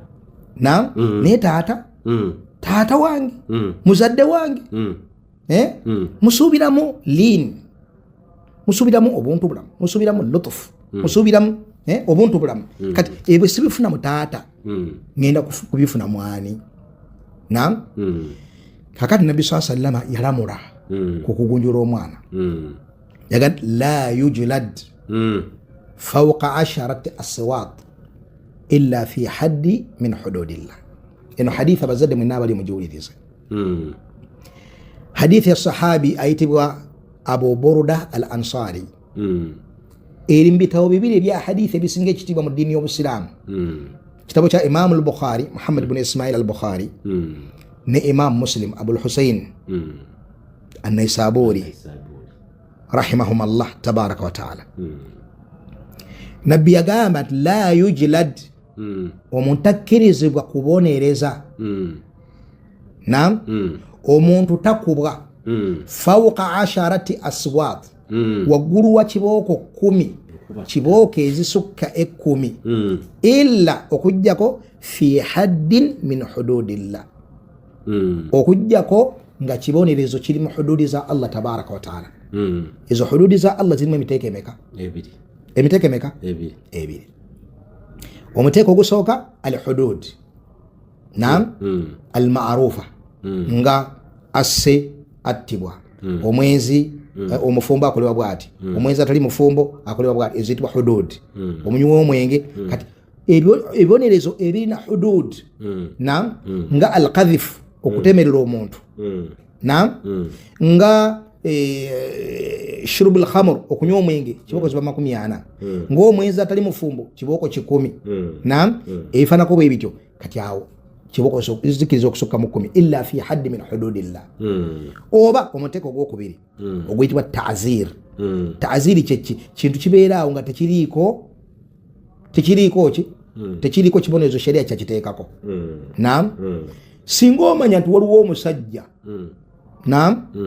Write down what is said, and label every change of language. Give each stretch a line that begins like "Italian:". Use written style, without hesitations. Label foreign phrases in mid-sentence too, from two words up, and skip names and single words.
Ganda: naye taata wange muzadde wange musuubiramu liini musuubiramu obuntu bulamu musuubiramu lutufu musuubiramu obuntu bulamu kati ebyo sibifuna mu taata ngenda kubifuna mwani kakati nabbi saa sallama yalamula ku kugunjula omwana yaga
Arabic: لا يجلد فوق 10 أسواط إلا في حد من حدود الله
Ganda: eno haditha abazadde mwena abali mugiwulirize hadithi ya sahabi ayitibwa Abu Burda al Ansari eri mu bitabo bibiri ebya hadithi ebisinga ekitiibwa mu ddiini y'obusiraamu kitabo kya Imam al-Bukhari Muhammad ibn Ismail al-Bukhari ne Imam Muslim Abul Husayn an-Naysaburi
Arabic: رحمهما الله تبارك وتعالى.
Ganda: Nabbi yagamba
Arabic: لا يجلد
Ganda: omuntu akkirizibwa kubonereza nam omuntu takubwa
Arabic: فوق 10 أسواط
Ganda: waggulu wa kibooko 10 kibooko ezisukka 10 illa okujjako
Arabic: في حد من حدود الله
Ganda: okujjako nga kibonerezo kiri mu hududi za Allah
Arabic: تبارك وتعالى.
Ganda: Ezo hududi za Allah zirimu emiteeko emeka? Emiteeko emeka? Ebiri. Omuteeko ogusooka
Arabic: الحدود نعم المعروفة
Ganda: nga asse attibwa omwezi omufumbo akolebwa bwati omwezi atali mufumbo akolebwa bwati ezitibwa hudud omunywi w'omwenge kati ebibonerezo ebirina hudud nam nga al-qadhif okutemerera omuntu nam nga
Arabic: شرب الخمر
Ganda: okunywa omwenge kibooko ziba 40 ng'omwezi atali mufumbo kibooko 10 nam ebifanako bwe bityo kati awo kibooko zikiriza okusukka mu 10
Arabic: إلا في حد من حدود الله.
Ganda: Oba omuteeko ogwokubiri oguyitibwa ta'zir. Ta'ziri kyeki kintu kibeeraawo nga tekiriiko kibonerezo sheria kyakiteekako nam singa omanya nti waliwo omusajja nam